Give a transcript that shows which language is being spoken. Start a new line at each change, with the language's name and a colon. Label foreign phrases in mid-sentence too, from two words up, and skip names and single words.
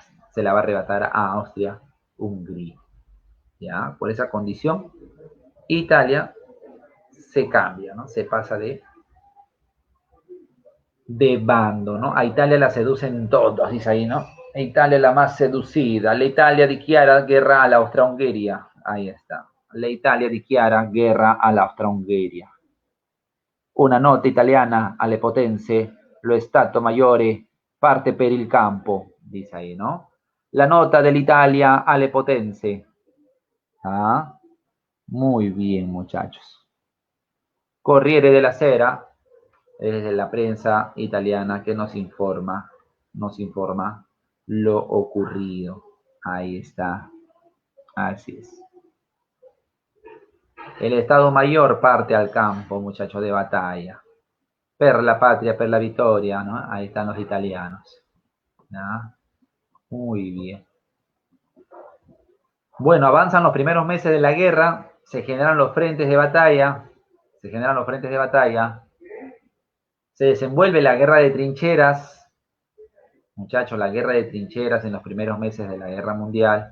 Spanish: Se la va a arrebatar a Austria-Hungría, ¿ya? Por esa condición, Italia se cambia, ¿no? Se pasa de bando, ¿no? A Italia la seducen todos, dice ahí, ¿no? Italia es la más seducida.
Italian: La Italia dichiara guerra alla Austria-Hungría.
Spanish: Ahí está.
Italian: La Italia dichiara guerra alla Austria-Hungría. Una nota italiana alle potenze, lo Stato Maggiore parte per il campo,
Spanish: dice ahí, ¿no?
Italian: La nota dell'Italia alle potenze. ¿Ah?
Spanish: Muy bien, muchachos. Corriere della Sera es la prensa italiana que nos informa lo ocurrido. Ahí está. Así es. El Estado Mayor parte al campo, muchachos, de batalla.
Italian: Per la patria, per la victoria, ¿no?
Spanish: Ahí están los italianos. ¿No? Muy bien. Bueno, avanzan los primeros meses de la guerra, se generan los frentes de batalla, se desenvuelve la guerra de trincheras, muchachos, la guerra de trincheras en los primeros meses de la guerra mundial.